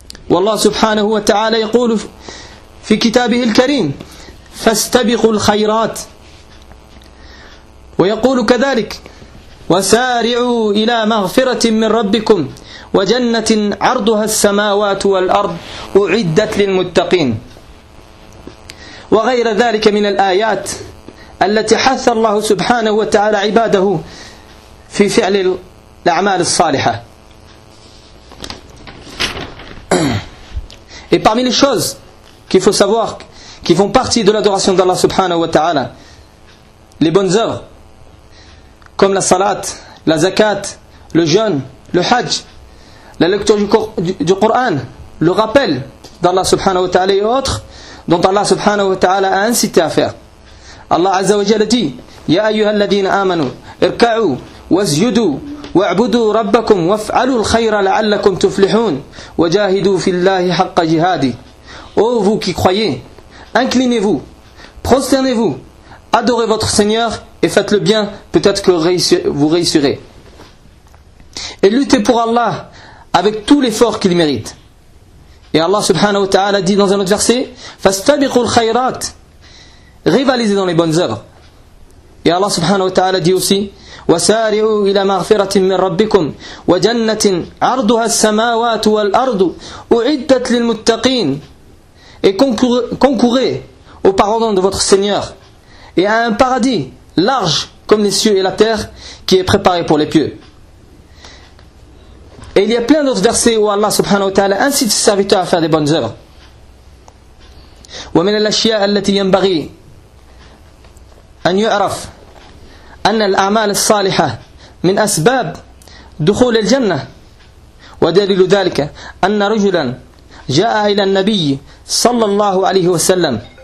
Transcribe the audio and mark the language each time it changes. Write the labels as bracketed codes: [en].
[ar] والله سبحانه وتعالى يقول في كتابه الكريم فاستبقوا الخيرات، ويقول كذلك وسارعوا إلى مغفرة من ربكم وجنة عرضها السماوات والأرض أعدت للمتقين وغير ذلك من الآيات التي حث الله سبحانه وتعالى عباده في فعل الأعمال الصالحة. [fr] Et parmi les choses qu'il faut savoir qui font partie de l'adoration d'Allah subhanahu wa ta'ala, les bonnes œuvres comme la salat, la zakat, le jeûne, le hajj, la lecture du Coran, le rappel d'Allah subhanahu wa ta'ala et autres dont Allah subhanahu wa ta'ala a incité à faire. [ar] Allah azza wa jalla dit: Ya ayyuhal ladhina amanu irka'u wasjudu وَاعْبُدُوا رَبَّكُمْ وَافْعَلُوا الْخَيْرَ لَعَلَّكُمْ تُفْلِحُونَ وَجَاهِدُوا فِي اللَّهِ حَقَّ جِهَادِ. [fr] Ô vous qui croyez, inclinez-vous, prosternez-vous, adorez votre Seigneur et faites le bien, peut-être que vous réussirez. Et luttez pour Allah avec tout l'effort qu'il mérite. Et Allah subhanahu wa ta'ala dit dans un autre verset, [ar] فَاسْتَبِقُوا الْخَيْرَاتِ. [fr] Rivalisez dans les bonnes œuvres. Et Allah subhanahu wa ta'ala dit aussi, [ar] وَسَارِعُوا إِلَى مَغْفِرَةٍ مِّن رَبِّكُمْ وَجَنَّةٍ عَرْضُهَا السَّمَاوَاتُ وَالْأَرْضُ أُعِدَّتْ لِلْمُتَّقِينَ. [fr] Et concourez au pardon de votre Seigneur et à un paradis large comme les cieux et la terre qui est préparé pour les pieux. Et il y a plein d'autres versets où Allah subhanahu wa ta'ala incite ses serviteurs à faire des bonnes œuvres. [ar] وَمِنَ الْأَشْيَاءَ الَّتِي يَنْبَغِي أَنْ يُعْرَفْ أن الأعمال الصالحة من أسباب دخول الجنة ودليل ذلك أن رجلا جاء إلى النبي صلى الله عليه وسلم